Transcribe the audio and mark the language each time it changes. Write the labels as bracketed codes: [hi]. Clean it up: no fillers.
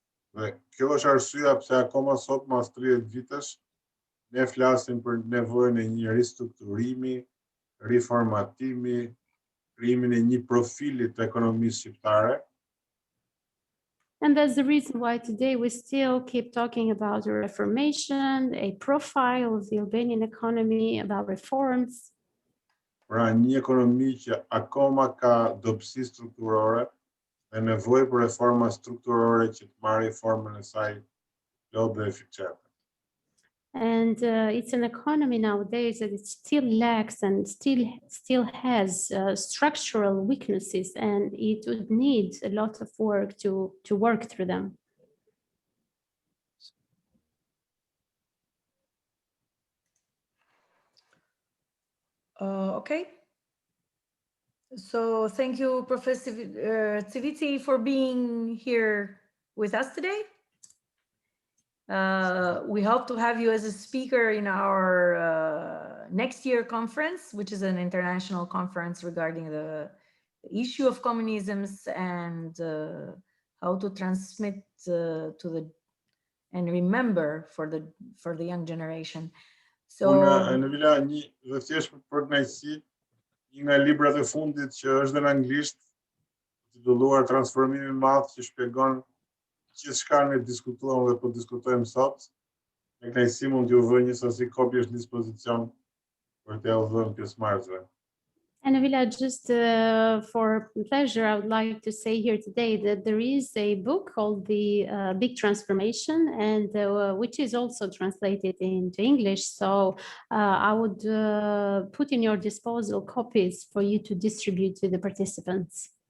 [sq] Dhe kjo është arsyeja pse akoma sot mas 30 vitesh ne flasim për nevojën e një ristrukturimi, riformatimi, krijimin e një profili të ekonomisë shqiptare. [en] And that's the reason why today we still keep talking about the reformation, a profile of the Albanian economy, about reforms. [sq] Pra një ekonomi që akoma ka dobësi strukturore dhe nevojë për reforma strukturore që të marrë formën e saj plot dhe efiqete. [en] And it's an economy nowadays that it still lacks and still has structural weaknesses, and it would need a lot of work to work through them. Okay. So thank you, Professor Civiti, for being here with us today. We hope to have you as a speaker in our next year conference, which is an international conference regarding the issue of communisms and how to transmit and remember for the young generation. So [sq] Në vila një dhe thjesht për kënaqësi, një nga librat e fundit që është në anglisht, titulluar Transformimi i Madh, që shpjegon gjithçka ne diskutuam dhe po diskutojmë sot. Me kënaqësi mund t'ju vë një sasi kopjesh në dispozicion për t'ia dhënë pjesëmarrësve. [en] And Avila, just for pleasure, I would like to say here today that there is a book called The Big Transformation, and which is also translated into English. So I would put in your disposal copies for you to distribute to the participants.